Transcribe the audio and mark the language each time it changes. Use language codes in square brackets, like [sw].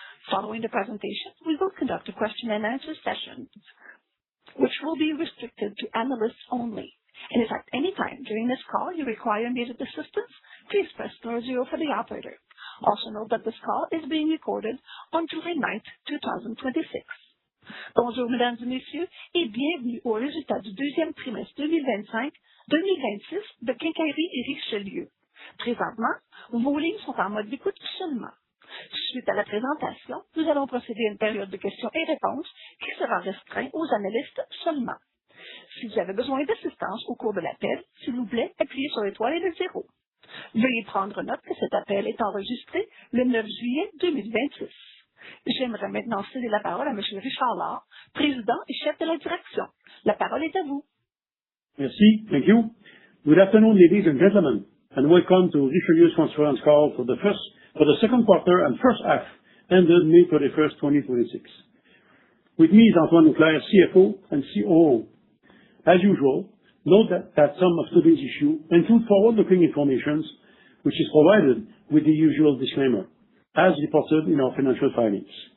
[en] Following the presentation, we will conduct a question-and-answer session, which will be restricted to analysts only. And if at any time during this call you require immediate assistance, please press *0 for the operator. Also note that this call is being recorded on July 9th, 2026. [fr] Bonjour, mesdames et messieurs, et bienvenue au résultat du deuxième trimestre 2025-2026 de Quincaillerie et Richelieu. Présentement, vos lignes sont en mode d'écoute seulement. Suite à la présentation, nous allons procéder à une période de questions et réponses qui sera restreinte aux analystes seulement. Si vous avez besoin d'assistance au cours de l'appel, s'il vous plaît, appuyez sur l'étoile et le 0. Veuillez prendre note que cet appel est enregistré le 9 juillet 2026. J'aimerais maintenant céder la parole à M. Richelieu, président et chef de la direction. La parole est à vous. Merci. [en] Thank you. Good afternoon, ladies and gentlemen, and welcome to Richelieu's conference call for the second quarter and first half ended May 31st, 2026. With me is Antoine Auclair, CFO and COO. As usual, note that some of today's issues include forward-looking information, which is provided with the usual disclaimer, as reported in our financial filings.